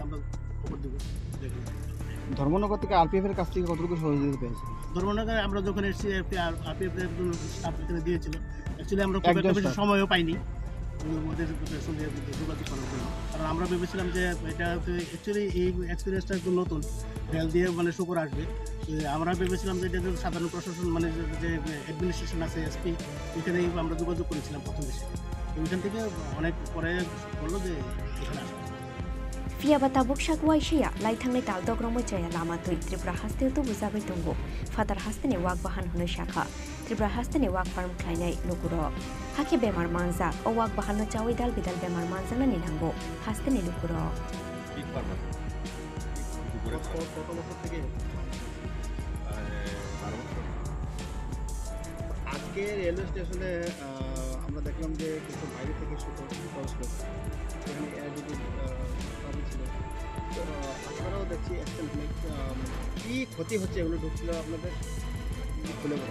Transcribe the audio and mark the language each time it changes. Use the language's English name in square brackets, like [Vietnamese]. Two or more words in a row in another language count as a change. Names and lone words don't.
[Bangla] আমরা খবর দেবো ধর্মনগর থেকে আরপিএফ এর কাছ থেকে কতটুকু সহযোগিতা পেয়েছি ধর্মনগরে আমরা যখন এসেছি আরপিএফ এর স্টাফ এখানে দিয়েছিল অ্যাকচুয়ালি আমরা খুব একটা বেশি সময়ও পাইনি ওদের সঙ্গে যোগাযোগ করার জন্য কারণ আমরা ভেবেছিলাম যে এটা অ্যাকচুয়ালি এই এক্সপিরিয়েন্সটা একটু নতুন রেল দিয়ে মানে শুকর আসবে আমরা ভেবেছিলাম যে এটা সাধারণ প্রশাসন মানে যে অ্যাডমিনিস্ট্রেশন আছে এসপি এখানেই আমরা যোগাযোগ করেছিলাম প্রথম দেশে ওইখান থেকে অনেক পরে বললো যে এখানে আসবে [Kok Borok] Fiaba tabuk shakwai shia lai thangnai tal dogromoi chaya lama tui Tripura hasteu tu buzabai tungo fatar hastene wak bahan hunoi shakha Tripura hastene wak farm khlainai lukuro hake bemar manza o wak bahan no chawai dal bidal bemar manza na ninhango hastene lukuro [Bangla] আজকে রেলওয়ে স্টেশনে আমরা দেখলাম যে কিছু বাইরে থেকে শুকর ক্রস করছে এখানে এয়ারডিপি ছিল তো আপনারাও দেখছি কি ক্ষতি হচ্ছে এগুলো ঢুকছিল আপনাদের খুলে বলুন।